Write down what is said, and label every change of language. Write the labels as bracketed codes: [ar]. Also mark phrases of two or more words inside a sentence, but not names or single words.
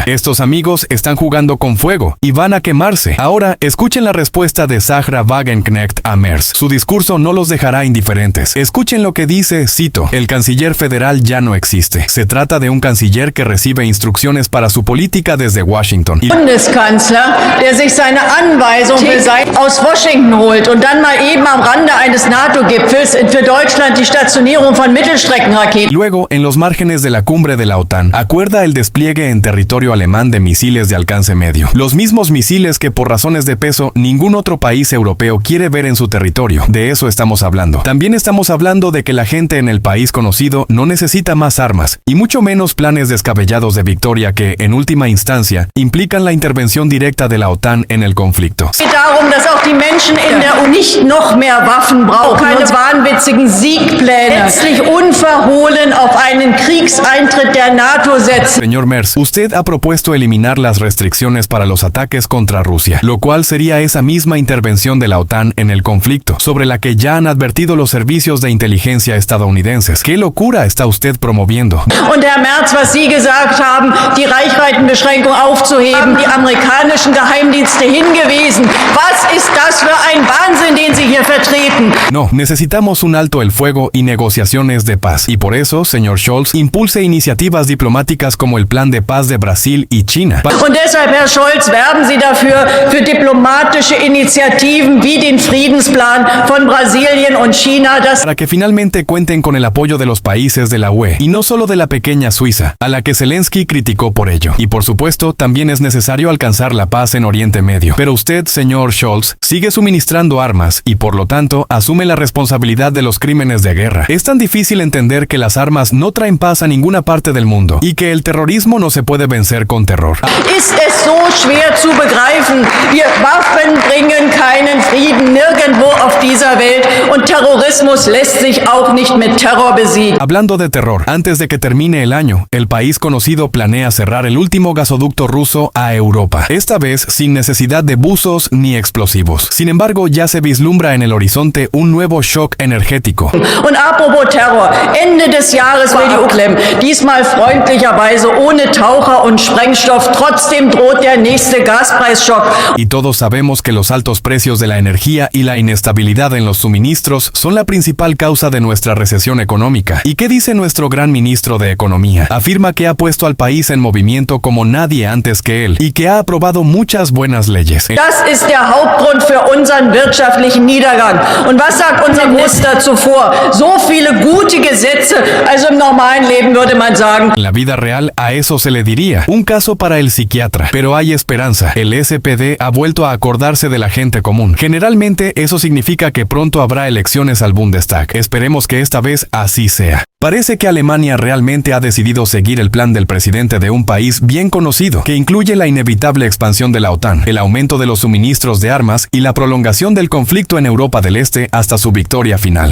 [es] Estos amigos están jugando con fuego y van a quemarse. Ahora, escuchen la respuesta de Sahra Wagenknecht a Merz. Su discurso no los dejará indiferentes. Escuchen lo que dice, cito: el canciller federal ya no existe. Se trata de un canciller que recibe instrucciones para su política desde Washington. [de] Bundeskanzler, der sich seine Anweisung aus Washington holt und dann mal eben am Rande eines NATO-Gipfels für Deutschland die Stationierung von Mittelstreckenraketen. [es] Luego, en los márgenes de la cumbre de la OTAN, acuerda el despliegue en territorio alemán de misiles de alcance medio. Los mismos misiles que por razones de peso ningún otro país europeo quiere ver en su territorio. De eso estamos hablando. También estamos hablando de que la gente en el país conocido no necesita más armas, y mucho menos planes descabellados de victoria que, en última instancia, implican la intervención directa de la OTAN en el conflicto. [de] Es geht darum, dass auch die Menschen in der Union nicht noch mehr Waffen brauchen, keine wahnwitzigen Siegpläne, letztlich unverhohlen auf einen Kriegseintritt der NATO setzen. [es] Señor Merz, usted ha propuesto eliminar las restricciones para los ataques contra Rusia, lo cual sería esa misma intervención de la OTAN en el conflicto, sobre la que ya han advertido los servicios de inteligencia estadounidenses. ¿Qué locura está usted promoviendo? [de] Und Herr Merz, was Sie gesagt haben, die Reichweitenbeschränkung aufzuheben, die amerikanischen Geheimdienste hingewiesen. Was ist das für ein Wahnsinn, den Sie hier vertreten? [es] No, necesitamos un alto el fuego y negociaciones de paz. Y por eso, señor Scholz, impulse iniciativas diplomáticas como el Plan de Paz de Brasil y China. [de] Und deshalb, Herr Scholz, werben Sie dafür für diplomatische Initiativen wie den Friedensplan von Brasilien und China, [es] para que finalmente cuenten con el apoyo de los países de la UE y no solo de la pequeña Suiza, a la que Zelensky criticó por ello. Y por supuesto, también es necesario alcanzar la paz en Oriente Medio. Pero usted, señor Scholz, sigue suministrando armas y por lo tanto asume la responsabilidad de los crímenes de guerra. Es tan difícil entender que las armas no traen paz a ninguna parte del mundo y que el terrorismo no se puede vencer con terror. [de] Ist es so schwer zu begreifen? Waffen bringen keinen Frieden nirgendwo auf dieser Welt und Terrorismus lässt sich auch nicht mit Terror besiegen. [es] Hablando de terror, antes de que termine el año, el país conocido planea cerrar el último gasoducto ruso a Europa, esta vez sin necesidad de buzos ni explosivos. Sin embargo, ya se vislumbra en el horizonte un nuevo shock energético. [de] Und apropos Terror, Ende des Jahres will die Ukraine diesmal freundlicherweise ohne Taucher und Sprengstoff, trotzdem droht der nächste Gaspreisschock. [es] Y todos sabemos que los altos precios de la energía y la inestabilidad en los suministros son la principal causa de nuestra recesión económica. ¿Y qué dice nuestro gran ministro de Economía? Afirma que ha puesto al país en movimiento como nadie antes que él y que ha aprobado muchas buenas leyes. [de] Das ist der Hauptgrund für unseren wirtschaftlichen Niedergang. Und was sagt unser Minister zuvor? So viele gute Gesetze, also im normalen Leben würde man sagen. [es] En la vida real, a eso se le diría un caso para el psiquiatra. Pero hay esperanza. El SPD ha vuelto a acordarse de la gente común. Generalmente, eso significa que pronto habrá elecciones al Bundestag. Esperemos que esta vez así sea. Parece que Alemania realmente ha decidido seguir el plan del presidente de un país bien conocido, que incluye la inevitable expansión de la OTAN, el aumento de los suministros de armas y la prolongación del conflicto en Europa del Este hasta su victoria final.